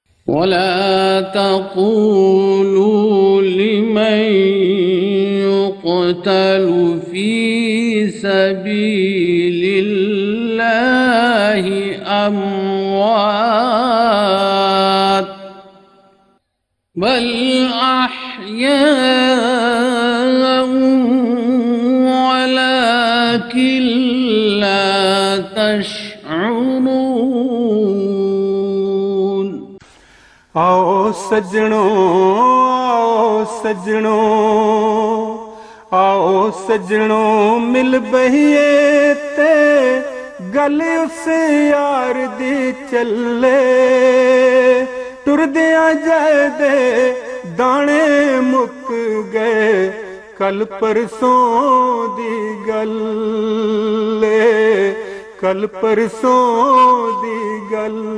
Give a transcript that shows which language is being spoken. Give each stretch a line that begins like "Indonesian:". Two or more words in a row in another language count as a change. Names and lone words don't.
Arabic: ولا تقولوا لمن يقتل في سبيل الله أموات بل أحياء ولكن لا تشعرون۔
Punjabi: آؤ سجنوں، آؤ سجنوں، آؤ سجنوں مل بہیے تے گل اس یار دی چلے، ٹردیاں جائے دے دانے مک گئے کل پرسوں دی گل، کل پرسوں دی گل۔